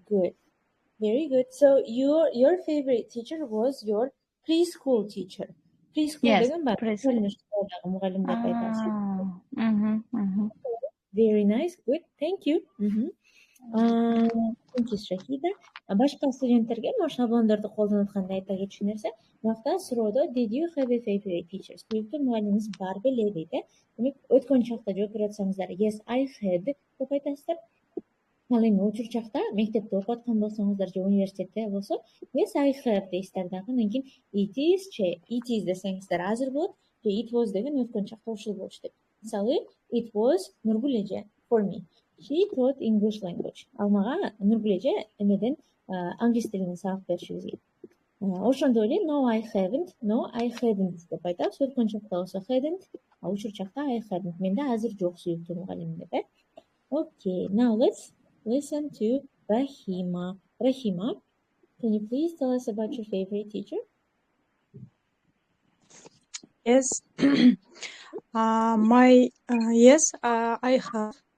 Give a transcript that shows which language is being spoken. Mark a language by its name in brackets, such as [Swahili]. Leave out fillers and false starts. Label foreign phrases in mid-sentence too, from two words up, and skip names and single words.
[English] Good. Very good. So your favorite teacher was your preschool teacher. Preschool. Yes. Very nice. Good. Thank you. Thank you, Shahida. [Kyrgyz] Башка студенттерге мына шаблондорду колдонуп атканда айта кетчү нерсе, мынакта суроодо [English] did you have a favorite teacher? [Kyrgyz] Сүйүктүү мугалимиңиз бар беле дейт, э? Демек өткөн чакта жооп берип атсаңыздар, [English] yes, I had [Kyrgyz] деп айтасыздар. Ал эми учурчакта мектепте окуп аткан болсоңуздар же университетте болсо, [English] yes, I have [Kyrgyz] дейсиздер дагы. Андан кийин [English] it is [Kyrgyz] десеңиздер азыр болот, же [English] it was [Kyrgyz] деген өткөн чакта ушул болчу деп. Мисалы, [English] it was Нургул эже for me. She taught English language. [Kyrgyz] Ал мага Нургул эже эмеден англис тилинен сабак берчү бизге. Ошондой эле [English] no, I haven't [Kyrgyz] деп айтабыз. Өткөн чакта болсо hadn't, а учур чакта [English] I hadn't. [Kyrgyz] Менде азыр жок сүйүктүү мугалимим деп. [English] Okay, now let's listen to Rahima. Rahima, can you please tell us about your favorite teacher? Yes. Yes, I have.